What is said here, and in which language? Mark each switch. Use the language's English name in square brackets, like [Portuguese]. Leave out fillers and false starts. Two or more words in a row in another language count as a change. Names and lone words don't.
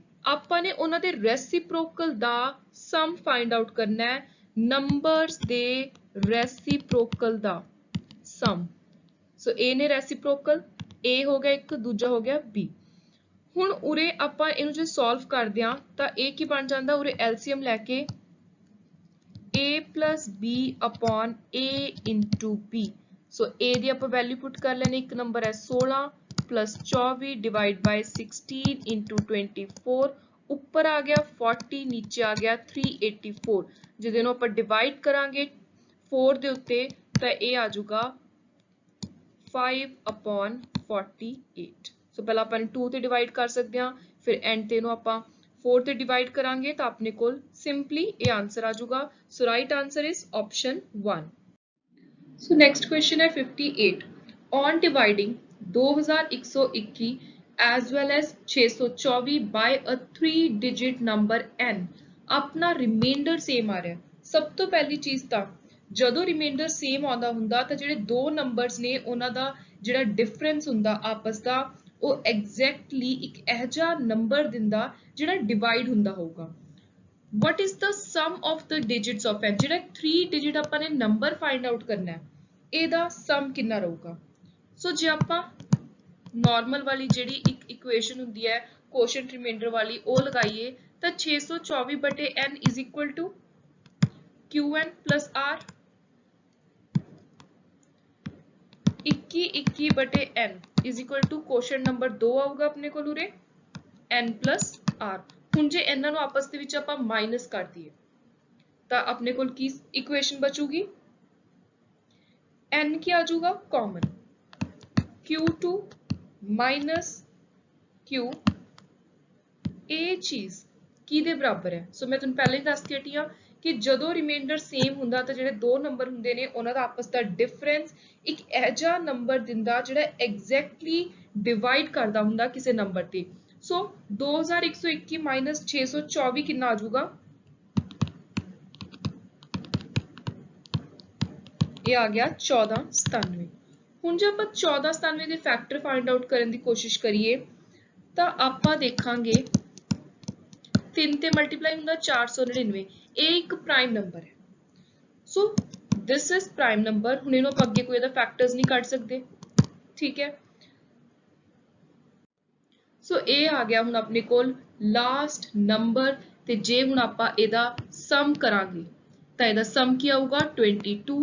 [Punjabi] ਆਪਾਂ ਨੇ ਉਹਨਾਂ ਦੇ ਰੈਸਿਪਰੋਕਲ ਦਾ ਸਮ [English] find out [Punjabi] ਕਰਨਾ ਹੈ. ਨੰਬਰਸ ਦੇ ਰੈਸਿਪਰੋਕਲ ਦਾ ਸਮ. ਸੋ A ਨੇ ਰੈਸਿਪਰੋਕਲ A ਹੋ ਗਿਆ ਇੱਕ, ਦੂਜਾ ਹੋ ਗਿਆ B. ਹੁਣ ਉਰੇ ਆਪਾਂ ਇਹਨੂੰ ਜੇ ਸੋਲਵ ਕਰਦੇ ਹਾਂ ਤਾਂ ਇਹ ਕੀ ਬਣ ਜਾਂਦਾ ਉਰੇ LCM ਲੈ ਕੇ [English] a plus b upon a into b. [Punjabi] So a ਦੀ ਆਪਾਂ [English] value put [Punjabi] ਕਰ ਲੈਣੇ. ਇੱਕ ਨੰਬਰ ਹੈ [English] 16 plus 24 divide by 16 into 24. [Punjabi] ਉੱਪਰ ਆ ਗਿਆ 40, ਨੀਚੇ ਆ ਗਿਆ 384. ਜਿਹਦੇ ਨੂੰ ਆਪਾਂ ਡਿਵਾਈਡ ਕਰਾਂਗੇ 4 ਦੇ ਉੱਤੇ ਤਾਂ ਇਹ ਆ ਜਾਊਗਾ [English] 5 upon 48. [Punjabi] ਸੋ ਪਹਿਲਾਂ ਆਪਾਂ 2 ਤੇ ਡਿਵਾਈਡ ਕਰ ਸਕਦੇ ਹਾਂ, ਫਿਰ ਐਂਡ ਤੇ ਇਹਨੂੰ ਆਪਾਂ 4 ਤੇ ਡਿਵਾਈਡ ਕਰਾਂਗੇ ਤਾਂ ਆਪਣੇ ਕੋਲ ਸਿੰਪਲੀ ਇਹ ਆਨਸਰ ਆ ਜਾਊਗਾ. [English] So right answer is option 1. So next question ਹੈ 58. On dividing 2121 as well as 624 by a 3 digit number n [Punjabi] ਆਪਣਾ ਰਿਮਾਈਂਡਰ ਸੇਮ ਆ ਰਿਹਾ. ਸਭ ਤੋਂ ਪਹਿਲੀ ਚੀਜ਼ ਤਾਂ ਜਦੋਂ ਰਿਮਾਈਂਡਰ ਸੇਮ ਆਉਂਦਾ ਹੁੰਦਾ ਤਾਂ ਜਿਹੜੇ ਦੋ ਨੰਬਰਸ ਨੇ ਉਹਨਾਂ ਦਾ ਜਿਹੜਾ ਡਿਫਰੈਂਸ ਹੁੰਦਾ ਆਪਸ ਦਾ ਉਹ ਐਗਜ਼ੈਕਟਲੀ ਇੱਕ ਇਹੋ ਜਿਹਾ ਨੰਬਰ ਦਿੰਦਾ ਜਿਹੜਾ ਡਿਵਾਈਡ ਹੁੰਦਾ ਹੋਊਗਾ. [English] what is the sum of the digits of n? [Punjabi] ਜਿਹੜਾ 3 ਡਿਜਿਟ ਆਪਾਂ ਨੇ ਨੰਬਰ [English] find out [Punjabi] ਕਰਨਾ ਹੈ ਇਹਦਾ ਸਮ ਕਿੰਨਾ ਰਹੂਗਾ. ਸੋ ਜੇ ਆਪਾਂ ਨਾਰਮਲ ਵਾਲੀ ਜਿਹੜੀ ਇੱਕ ਇਕੁਏਸ਼ਨ ਹੁੰਦੀ ਹੈ ਕੋਸ਼ੀਐਂਟ ਰਿਮਾਈਂਡਰ ਵਾਲੀ ਉਹ ਲਗਾਈਏ ਤਾਂ 624 ਬਟੇ n [English] is equal to qn plus r. [Punjabi] 21 ਬਟੇ n [English] is equal to [Punjabi] ਕੋਸ਼ੀਐਂਟ ਨੰਬਰ 2 ਆਊਗਾ ਆਪਣੇ ਕੋਲ ਉਰੇ [English] n plus r. [Punjabi] ਹੁਣ ਜੇ ਇਹਨਾਂ ਨੂੰ ਆਪਸ ਦੇ ਵਿੱਚ ਆਪਾਂ ਮਾਈਨਸ ਕਰ ਦਈਏ ਤਾਂ ਆਪਣੇ ਕੋਲ ਕੀ ਇਕੁਏਸ਼ਨ ਬਚੂਗੀ n ਕੀ ਆ ਜਾਊਗਾ ਕਾਮਨ [English] q2 minus q. [Punjabi] ਇਹ ਚੀਜ਼ ਕਿਹਦੇ ਬਰਾਬਰ ਹੈ. ਸੋ ਮੈਂ ਤੁਹਾਨੂੰ ਪਹਿਲਾਂ ਹੀ ਦੱਸ ਕੇ ਹਟੀ ਹਾਂ ਕਿ ਜਦੋਂ [English] remainder same [Punjabi] ਹੁੰਦਾ ਤਾਂ ਜਿਹੜੇ ਦੋ ਨੰਬਰ ਹੁੰਦੇ ਨੇ ਉਹਨਾਂ ਦਾ ਆਪਸ ਦਾ ਡਿਫਰੈਂਸ ਇੱਕ ਐਜਾ ਨੰਬਰ ਦਿੰਦਾ ਜਿਹੜਾ [English] exactly divide [Punjabi] ਕਰਦਾ ਹੁੰਦਾ ਕਿਸੀ ਨੰਬਰ ਤੇ। ਸੋ 2121 ਮਾਈਨਸ 624 ਕਿਤਨਾ ਆ ਜਾਊਗਾ? ਇਹ ਆ ਗਿਆ 1497। ਹੁਣ ਜੇ ਆਪਾਂ 1497 ਦੇ ਫੈਕਟਰ [English] find out [Punjabi] ਕਰਨ ਦੀ ਕੋਸ਼ਿਸ਼ ਕਰੀਏ ਤਾਂ ਆਪਾਂ ਦੇਖਾਂਗੇ 3 ਤੇ ਮਲਟੀਪਲਾਈ ਹੁੰਦਾ 499। ਇਹ ਇੱਕ [English] prime number ਹੈ। So this is prime number. [Punjabi] ਹੁਣ ਇਹਨੂੰ ਆਪਾਂ ਅੱਗੇ ਕੋਈ ਇਹਦਾ ਫੈਕਟਰਸ ਨਹੀਂ ਕੱਢ ਸਕਦੇ, ਠੀਕ ਹੈ। ਸੋ ਇਹ ਆ ਗਿਆ ਹੁਣ ਆਪਣੇ ਕੋਲ [English] last number, [Punjabi] ਤੇ ਜੇ ਹੁਣ ਆਪਾਂ ਇਹਦਾ ਸਮ ਕਰਾਂਗੇ ਤਾਂ ਇਹਦਾ ਸਮ ਕੀ ਆਊਗਾ 22।